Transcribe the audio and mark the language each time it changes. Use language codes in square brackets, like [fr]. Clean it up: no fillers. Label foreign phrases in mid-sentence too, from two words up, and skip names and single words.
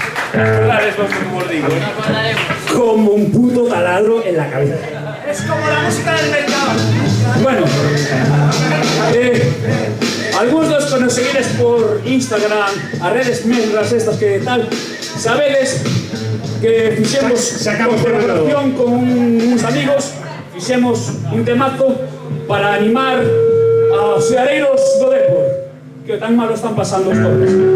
[es] Acordaréis vos como os digo. Como un puto taladro en la cabeza. Es como la música del mercado. Bueno, algunos de los que nos seguides por Instagram, [gl] a redes mesmas estas que tal, sabedes que fixemos colaboración con uns amigos, fixemos un temazo para animar aos seareiros do Depor, que tan malo están pasando os todos.